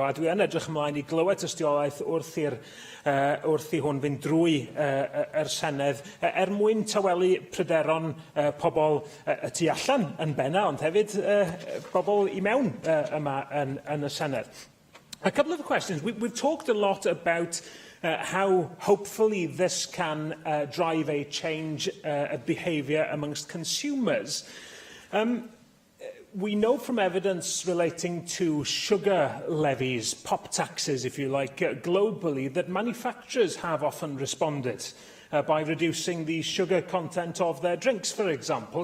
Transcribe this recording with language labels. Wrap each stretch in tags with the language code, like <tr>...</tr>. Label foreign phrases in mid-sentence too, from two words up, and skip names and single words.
<cy>A dwi yn edrych ymlaen I glywed tystiolaeth wrth I hwn fynd drwy yr Senedd mwyn tawelu pryderon pobl y tu allan yn benna, ond hefyd pobl I mewn yma yn y Senedd.</cy> <en>A couple of questions. We've talked a lot about how hopefully this can drive a change of behaviour amongst consumers. We know from evidence relating to sugar levies, pop taxes if you like, globally, that manufacturers have often responded by reducing the sugar content of their drinks, for example.</en>